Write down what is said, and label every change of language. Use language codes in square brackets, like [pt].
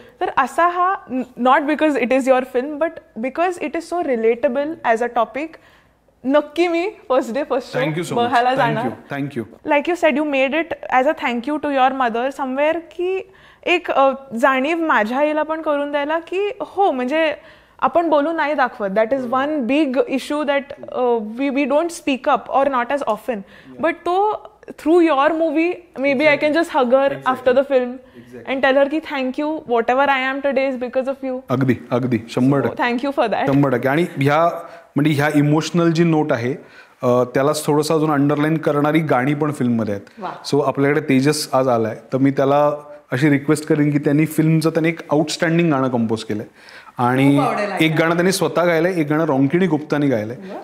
[mr] तर असा हा, [en] not because it is your film but because it is so relatable as a topic, [mr] नक्की मी first day first show बघायला जाणार. [en] Thank you. Like you said, you made it as a thank you to your mother somewhere, [mr] की एक जाणीव माझ्या आईला पण करून द्यायला की हो, म्हणजे आपण बोलून नाही दाखवत. [en] That is one big issue that we don't speak up or not as often. But तो through your movie maybe I can just hug her after the film and tell her की thank you, whatever I am today is because of you. [mr] अगदी 100%. [en] Thank you for that. 100%. [mr] आणि ह्या emotional जी note आहे त्यालाच थोडंसं अजून underline करणारी गाणी पण फिल्ममध्ये आहेत. सो आपल्याकडे तेजस आज आलाय, तर मी त्याला अशी रिक्वेस्ट करेन की त्यांनी फिल्मचं त्याने एक आउटस्टँडिंग गाणं कंपोज केलंय आणि एक गाणं त्यांनी स्वतः गायलंय, एक गाणं रोंकिणी गुप्तानी गायलंय.